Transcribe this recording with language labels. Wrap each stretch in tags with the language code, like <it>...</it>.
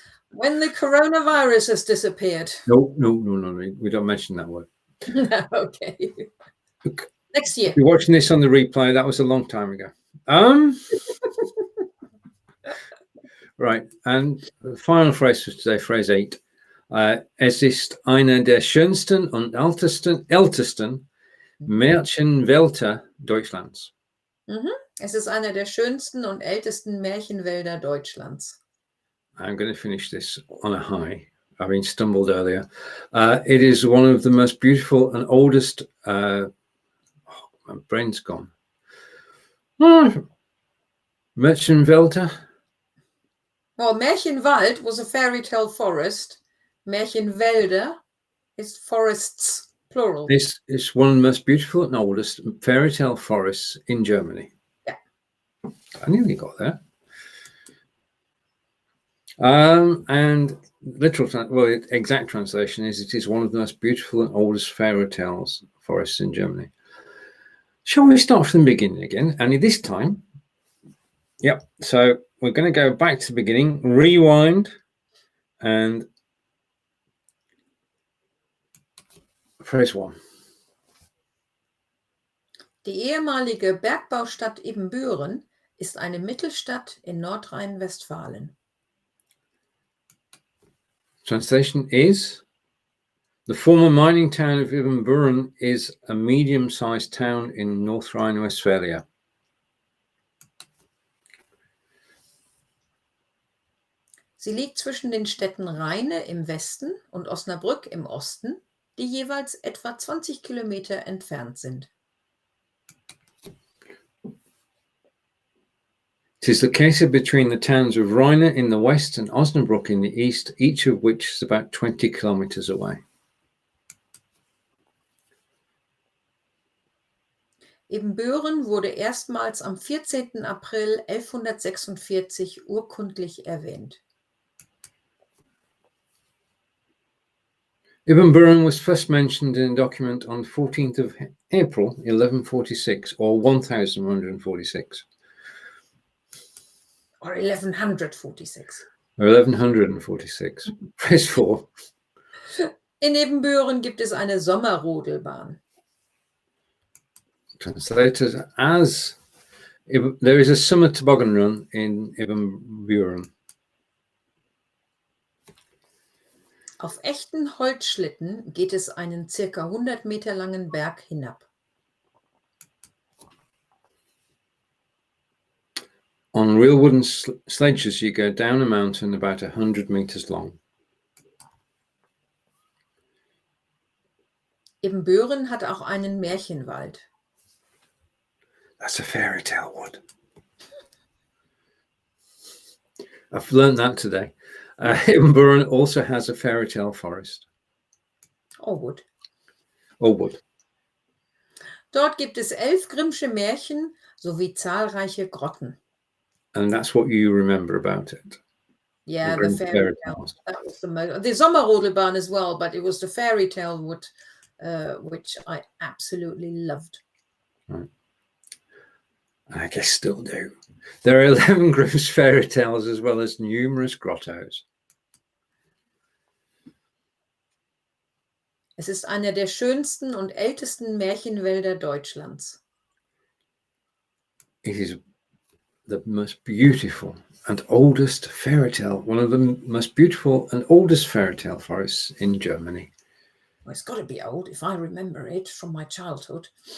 <en>When the coronavirus has disappeared. No, we don't mention that word. Okay. Next year. If you're watching this on the replay, that was a long time ago. Right, and the final phrase for today, phrase 8.</en> <de>Es ist eine der schönsten und ältesten Märchenwälder Deutschlands. Es ist einer der schönsten und ältesten Märchenwälder Deutschlands.</de> <en>I'm going to finish this on a high, having stumbled earlier. It is one of the most beautiful and oldest... my brain's gone.</en> <de>Märchenwälder.</de> <en>Well, Märchenwald was a fairy tale forest. Märchenwälder is forests, plural. This is one of the most beautiful and oldest fairy tale forests in Germany. Yeah. I nearly got there. And literal, exact translation is, it is one of the most beautiful and oldest fairy tales forests in Germany. Shall we start from the beginning again? Only this time. Yep. So we're going to go back to the beginning, rewind, and phrase 1.</en> <de>Die ehemalige Bergbaustadt Ibbenbüren ist eine Mittelstadt in Nordrhein-Westfalen.</de> <en>Translation is, the former mining town of Ibbenbüren is a medium-sized town in North Rhine-Westphalia.</en> <de>Sie liegt zwischen den Städten Rheine im Westen und Osnabrück im Osten, die jeweils etwa 20 Kilometer entfernt sind.</de> <en>It is located between the towns of Rheine in the west and Osnabrück in the east, each of which is about 20 kilometers away.</en> <de>Ibbenbüren wurde erstmals am 14. April 1146 urkundlich erwähnt.</de> <en>Ibbenbüren was first mentioned in a document on the 14th of April 1146 or 1146. Or 1146. Or 1146. Press 4.</en> <de>In Ibbenbüren gibt es eine Sommerrodelbahn.</de> <en>Translated as, there is a summer toboggan run in Ibbenbüren.</en> <de>Auf echten Holzschlitten geht es einen circa 100 Meter langen Berg hinab.</de> <en>On real wooden sledges, you go down a mountain about 100 meters long.</en> <de>Ibbenbüren hat auch einen Märchenwald.</de> <en>That's a fairy tale wood. I've learned that today. Ibbenbüren also has a fairy tale forest. Or wood. Or wood.</en> <de>Dort gibt es 11 Grimmsche Märchen sowie zahlreiche Grotten.</de> <en>And that's what you remember about it. Yeah, the fairy tale. That was the Sommerrodelbahn as well, but it was the fairy tale wood, which I absolutely loved. Right. I guess still do. There are 11 Grimm's fairy tales as well as numerous grottos.</en> <de>Es ist einer der schönsten und ältesten Märchenwälder Deutschlands.</de> <en>It is the most beautiful and oldest fairy tale, one of the most beautiful and oldest fairy tale forests in Germany. Well, it's got to be old if I remember it from my childhood.</en>